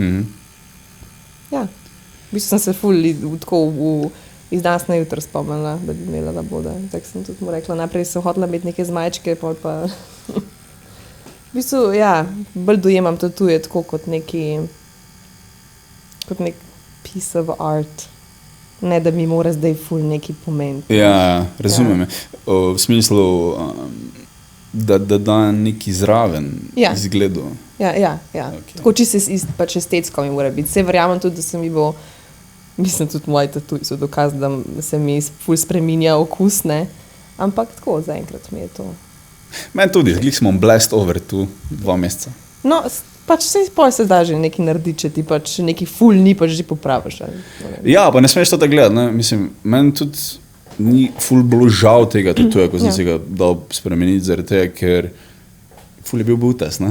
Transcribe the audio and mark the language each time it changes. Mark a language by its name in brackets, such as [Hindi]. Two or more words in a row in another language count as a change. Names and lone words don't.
[Slovenian] Ja, v bistvu sem se ful tako iz danes na jutro spomnila, da bi imela Laboda. Tako sem tudi mu rekla, najprej sem hotela imeti neke zmajčke, pol pa... V bistvu, ja, bolj dojemam tatuje tako kot neki... kot nek [English] piece of art. [Slovenian] Ne, da mi mora zdaj ful neki pomeniti. Ja, razumem. V smislu, da da neki zraven izgledu. Ja. Okay. Tako čisto pač estetsko mi mora biti. Vse verjamem tudi, da se mi bo, mislim tudi moji tatuji so dokaz, da se mi ful spreminja okus, ne. Ampak tako, zaenkrat mi je to. Meni tudi, glih smo blessed over tu 2 meseca. No, pač se da že nekaj narediti, če ti pač neki ful ni, pač že popraviš. Ja, pa ne smeš to tako gledati, ne. Mislim, meni tudi ni ful bilo žal tega tatuja, ko sem si ga dal spremeniti zaradi tega, ker ful je bil butes, ne.